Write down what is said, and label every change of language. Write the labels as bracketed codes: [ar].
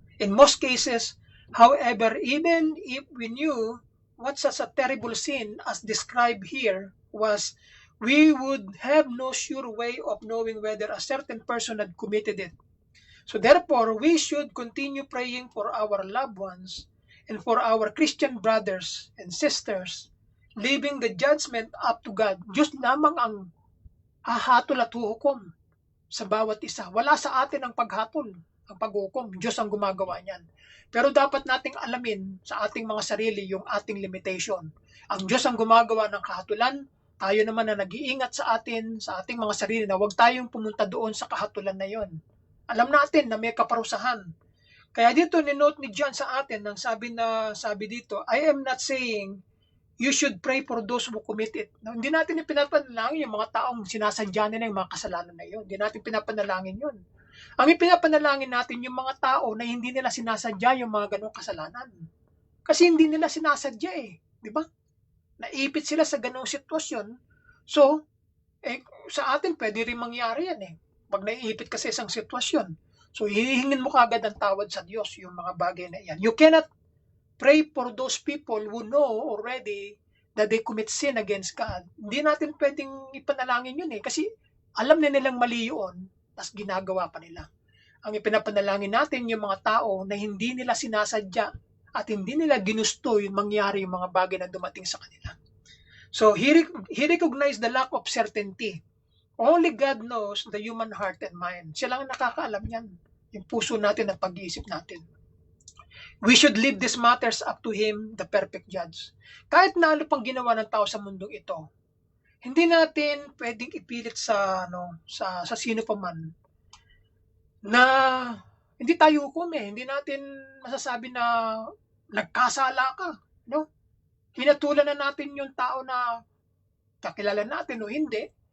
[en] In most cases, however, even if we knew what such a terrible sin as described here was, we would have no sure way of knowing whether a certain person had committed it. So therefore, we should continue praying for our loved ones and for our Christian brothers and sisters, leaving the judgment up to God. [tl] Diyos lamang ang hahatol at huhukom sa bawat isa. Wala sa atin ang paghatol, ang paghukom. Diyos ang gumagawa niyan. Pero dapat nating alamin sa ating mga sarili yung ating limitation. Ang Diyos ang gumagawa ng kahatulan, tayo naman na nag-iingat sa atin, sa ating mga sarili na huwag tayong pumunta doon sa kahatulan na yon. Alam natin na may kaparusahan. Kaya dito ni-note ni John sa atin, nang sabi dito, [en] I am not saying you should pray for those who commit it. [tl] No, hindi natin ipinapanalangin yung mga taong sinasadya nila yung mga kasalanan na yun. Hindi natin pinapanalangin yun. Ang ipinapanalangin natin yung mga tao na hindi nila sinasadya yung mga ganong kasalanan. Kasi hindi nila sinasadya eh. Di ba? Naipit sila sa ganong sitwasyon. So, sa atin pwede rin mangyari yan eh. Pag naiipit ka sa isang sitwasyon. So, hihingin mo kagad ang tawad sa Diyos yung mga bagay na yan. [en] You cannot pray for those people who know already that they commit sin against God. [tl] Hindi natin pwedeng ipanalangin yun eh. Kasi alam na nilang mali yun, tas ginagawa pa nila. Ang ipinapanalangin natin yung mga tao na hindi nila sinasadya at hindi nila ginusto yung mangyari yung mga bagay na dumating sa kanila. [en] So he recognized the lack of certainty. Only God knows the human heart and mind. [tl] Siya lang ang nakakaalam yan. Yung puso natin at pag-iisip natin. [en] We should leave these matters up to Him, the perfect judge. [tl] Kahit na ano pang ginawa ng tao sa mundong ito, hindi natin pwedeng ipilit sa sino pa man na hindi tayo hukom eh. Hindi natin masasabi na nagkasala ka. No? Hinatulan na natin yung tao na kakilala natin o hindi.